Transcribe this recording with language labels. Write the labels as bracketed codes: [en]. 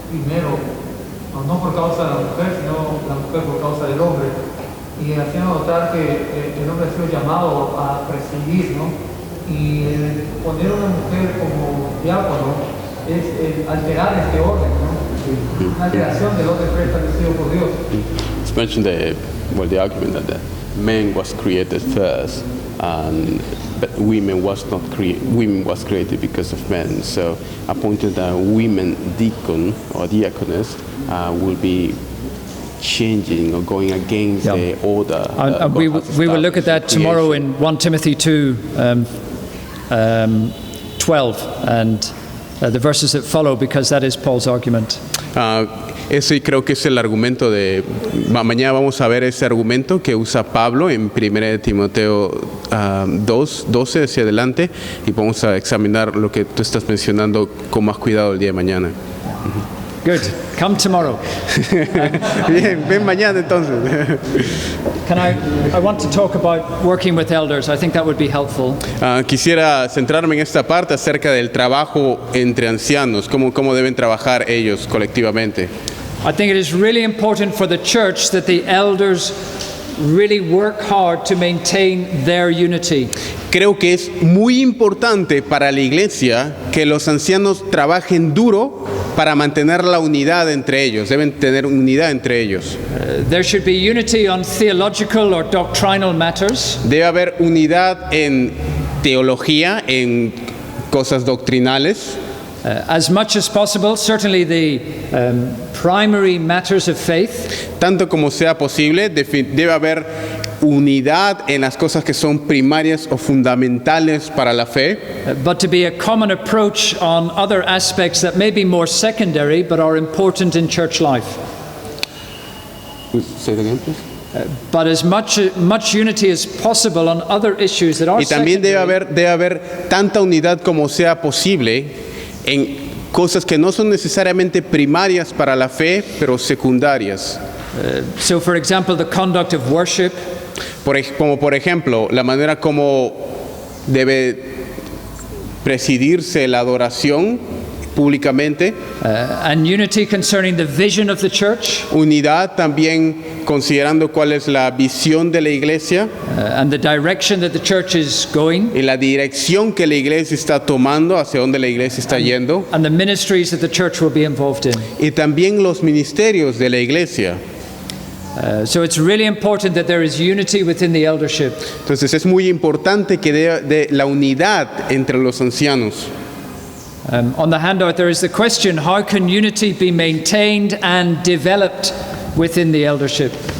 [es] Primero, no por causa de la mujer, sino la mujer por causa del hombre, y haciendo notar que el hombre ha sido llamado a presidir, ¿no? Y poner a una mujer como diácono es alterar este orden, ¿no? Una creación del orden preestablecido por Dios. [en] It's mentioned the argument that the man was created first, but women was created because of men. So appointed a women deacon or diaconess will be changing or going against the order. And we will look at that tomorrow in 1 Timothy 2, 12, and the verses that follow, because that is Paul's argument. [es] Ese creo que es el argumento de... Mañana vamos a ver ese argumento que usa Pablo en 1 Timoteo 2, 12 hacia adelante, y vamos a examinar lo que tú estás mencionando con más cuidado el día de mañana. [en] Good. Come tomorrow. [es] Bien, ven mañana entonces. [en] I want to talk about working with elders. I think that would be helpful. [es] Quisiera centrarme en esta parte acerca del trabajo entre ancianos, cómo deben trabajar ellos colectivamente. [en] I think it is really important for the church that the elders really work hard to maintain their unity. [es] Creo que es muy importante para la iglesia que los ancianos trabajen duro para mantener la unidad entre ellos. Deben tener unidad entre ellos. [en] There should be unity on theological or doctrinal matters. [es] Debe haber unidad en teología, en cosas doctrinales. [en] As much as possible, certainly the primary matters of faith. [es] Tanto como sea posible, debe haber unidad en las cosas que son primarias o fundamentales para la fe. [en] But to be a common approach on other aspects that may be more secondary but are important in church life. Say it again, please. But as much unity as possible on other issues that are [es] Y también [en] secondary. [es] debe haber tanta unidad como sea posible en cosas que no son necesariamente primarias para la fe, pero secundarias. [en] So, for example, the conduct of worship. [es] Como por ejemplo, la manera como debe presidirse la adoración públicamente. [en] And unity concerning the vision of the church. [es] Unidad también considerando cuál es la visión de la iglesia. [en] And the direction that the church is going. [es] Y la dirección que la iglesia está tomando, hacia dónde la iglesia está yendo. [en] And the ministries that the church will be involved in. [es] Y también los ministerios de la iglesia. [en] So it's really important that there is unity within the eldership. [es] Entonces es muy importante que de la unidad entre los ancianos. [en] On the handout there is the question, how can unity be maintained and developed within the eldership?